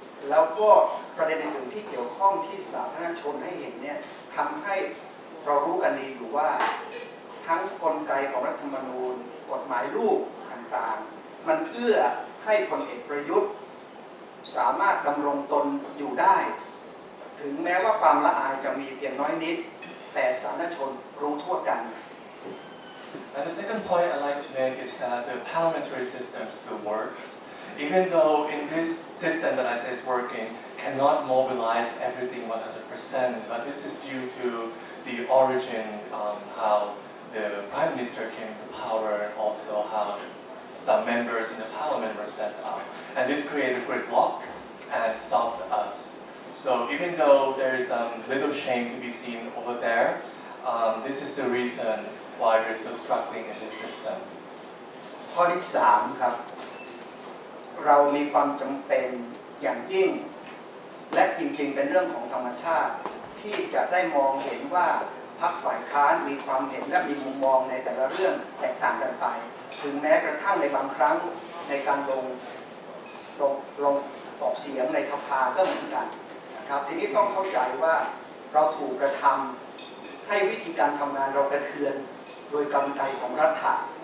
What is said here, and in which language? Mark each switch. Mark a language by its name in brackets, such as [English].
[Thai] แล้วก็ประเด็นอื่นๆที่เกี่ยวข้องที่สาธารณชนให้เห็นเนี่ยทำให้เรารู้กันดีอยู่ว่าทั้งกลไกของรัฐธรรมนูญกฎหมายลูกต่างๆมันเอื้อให้พลเอกประยุทธ์สามารถดำรงตนอยู่ได้ถึงแม้ว่าความละอายจะมีเพียงน้อยนิดแต่สาธารณชนรู้ทั่วกัน [English] And the second point I'd like to make is that the parliamentary system still works. Even though in this system that I say is working, cannot mobilize everything 100%, but this is due to the origin, how the Prime Minister came to power, and also how some members in the parliament were set up. And this created gridlock and stopped us. So even though there is little shame to be seen over there, this is the reason why we're still struggling in this system. [Thai] ข้อที่3ครับเรามีความจำเป็นอย่างยิ่งและจริงๆเป็นเรื่องของธรรมชาติที่จะได้มองเห็นว่าพรรคฝ่ายค้านมีความเห็นและมีมุมมองในแต่ละเรื่องแตกต่างกันไปถึงแม้กระทั่งในบางครั้งในการลงออกเสียงในสภาก็เหมือนกันนะครับทีนี้ต้องเข้าใจว่าเราถูกกระทำให้วิธีการทำงานเรากระเทือนโดยกลไกของรัฐะ